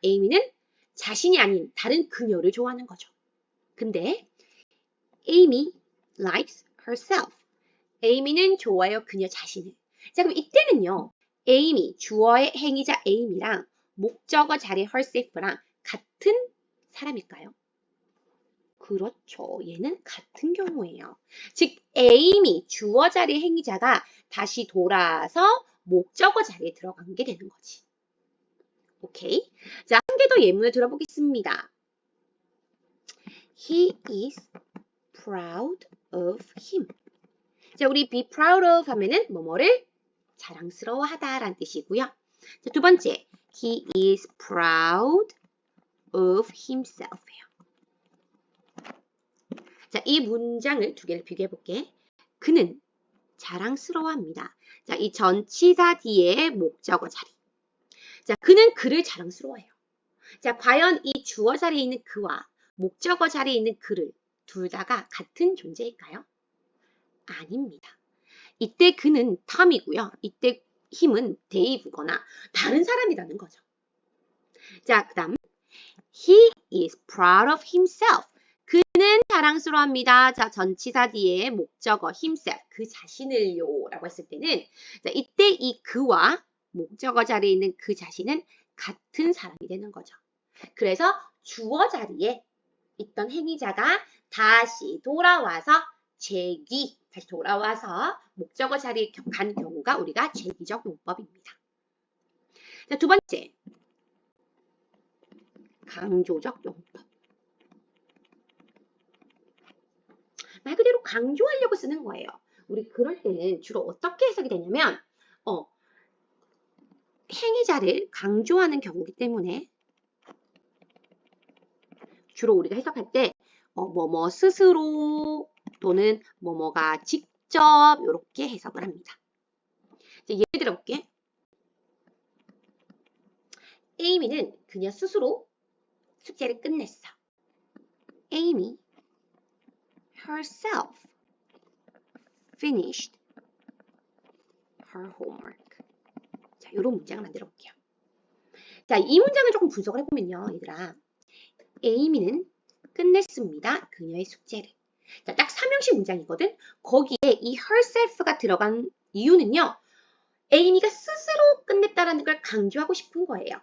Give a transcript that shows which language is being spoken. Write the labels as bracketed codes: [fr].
[ko] Amy는 자신이 아닌 다른 그녀를 좋아하는 거죠. [en] 근데 Amy likes herself. [ko] Amy는 좋아요 그녀 자신을. 자, 그럼 이때는요. Amy, 주어의 행위자 Amy랑 목적어 자리 herself랑 같은 사람일까요? 그렇죠. 얘는 같은 경우예요. 즉 Amy, 주어 자리 행위자가 다시 돌아와서 목적어 자리에 들어간 게 되는 거지. 오케이. 자, 한 개 더 예문을 들어보겠습니다. [en] He is proud of him. [ko] 자, 우리 [en] be proud of [ko] 하면은 뭐뭐를 자랑스러워하다라는 뜻이고요. [en] 자, 두 번째, he is proud of himself예요. [ko] 자, 이 문장을 두 개를 비교해 볼게. 그는 자랑스러워합니다. 자, 이 전치사 뒤에 목적어 자리. 자, 그는 그를 자랑스러워해요. 자, 과연 이 주어 자리에 있는 그와 목적어 자리에 있는 그를 둘 다가 같은 존재일까요? 아닙니다. 이때 그는 탐이고요. 이때 힘은 데이브거나 다른 사람이라는 거죠. [en] 자, 그 다음 He is proud of himself. [ko] 그는 자랑스러워합니다. 자, 전치사 뒤에 목적어 himself, 그 자신을요 라고 했을 때는 자, 이때 이 그와 목적어 자리에 있는 그 자신은 같은 사람이 되는 거죠. 그래서 주어 자리에 있던 행위자가 다시 돌아와서 다시 돌아와서 목적어 자리에 간 경우가 우리가 제기적 용법입니다. 자, 두 번째, 강조적 용법. 말 그대로 강조하려고 쓰는 거예요. 우리 그럴 때는 주로 어떻게 해석이 되냐면 행위자를 강조하는 경우이기 때문에 주로 우리가 해석할 때 뭐뭐 스스로 또는 뭐뭐가 직접 이렇게 해석을 합니다. 예를 들어볼게. 에이미는 그녀 스스로 숙제를 끝냈어. [en] Amy herself finished her homework. [ko] 자, 이런 문장을 만들어 볼게요. 자, 이 문장을 조금 분석을 해보면요, 얘들아. 에이미는 끝냈습니다. 그녀의 숙제를. 자, 딱 3형식 문장이거든. 거기에 이 herself가 들어간 이유는요. 에이미가 스스로 끝냈다라는 걸 강조하고 싶은 거예요.